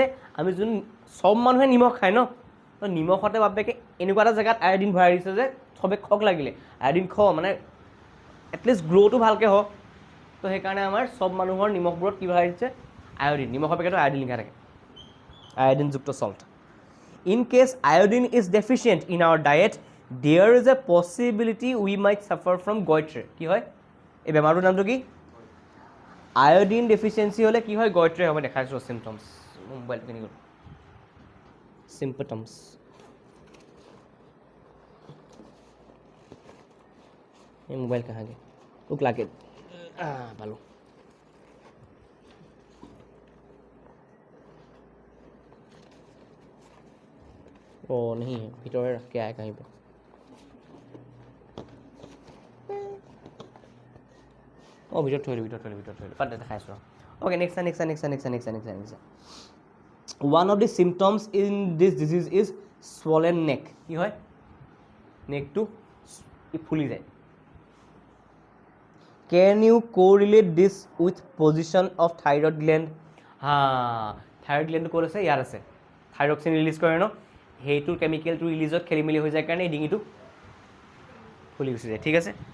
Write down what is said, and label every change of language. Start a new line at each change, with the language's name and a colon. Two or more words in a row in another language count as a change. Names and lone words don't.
Assamese: আমি যোন চব মানুহে নিমখ খায় ন, তো নিমখতে বাপেকে এনেকুৱা এটা জেগাত আয়োডিন ভৰাই দিছে যে চবে খক লাগিলে, আয়োডিন মানে এটলিষ্ট গ্ৰ'টো ভালকৈ হওক। তো সেইকাৰণে আমাৰ চব মানুহৰ নিমখবোৰত কি ভৰাই দিছে? আয়োডিন। নিমখৰ পেকেটত আয়োডিন লিখা থাকে, আয়োডিনযুক্ত চল্ট।
English: In case iodine is deficient in our diet, there is a possibility we might suffer from goitre.
Assamese: কি হয়? এই বেমাৰটোৰ নামটো কি?
English: iodine deficiency
Assamese: হ'লে কি হয়? গইট্ৰে হ'ব। দেখাইছোঁ চিমটমছ, মোবাইল কিনি গ'ল, চিম্পটমছ। এই মোবাইল কাহাগে তোক লাগে পালোঁ।
Hindi: ओ नहीं है, ভিতরে रख के आया कहीं पे।
Assamese: ओ ভিতৰত থৈ দিলোঁ, বাদ দে, দেখাই আছোঁ।
English: OK, next. One of the symptoms in this disease is swollen neck.
Assamese: কি হয়? নেকটো ফুলি যায়।
English: Can you correlate this with position of thyroid gland?
Assamese: থাইৰইড গ্লেণ্ডটো ক'ত আছে? ইয়াত আছে। থাইৰক্সিন ৰিলিজ কৰে ন, সেইটো কেমিকেলটো ৰিলিজত খেলি মেলি হৈ যায় কাৰণে এই ডিঙিটো ফুলি গুচি যায়, ঠিক আছে।